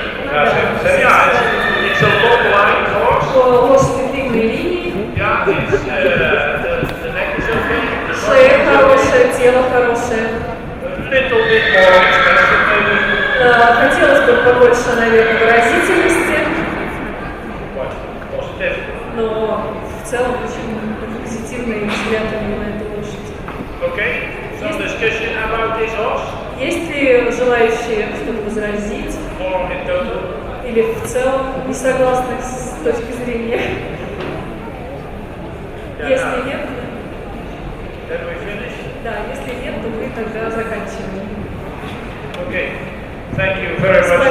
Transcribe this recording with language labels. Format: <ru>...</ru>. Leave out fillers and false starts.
<en>Yeah, it's a long line horse.</en> <ru>Лошади длинной линии.</ru> <en>Yeah, it's, the neck is okay.</en> <ru>Шея хорошая, тело хорошее.</ru> <en>A little bit more expensive maybe.</en> <ru>Хотелось бы побольше, наверное, выразительности,</ru> <en>But positive.</en> <ru>но в целом очень позитивный взгляд на эту лошадь.</ru> <en>Okay, some discussion about this horse</en> <ru>Есть ли желающие что-то возразить</ru> <en>or in total?</en> <ru>или в целом не согласны с точки зрения? Если нет,</ru> <en>Then we finish.</en> <ru>да, если нет, то мы тогда заканчиваем.</ru> <en>Okay, thank you very much.</en>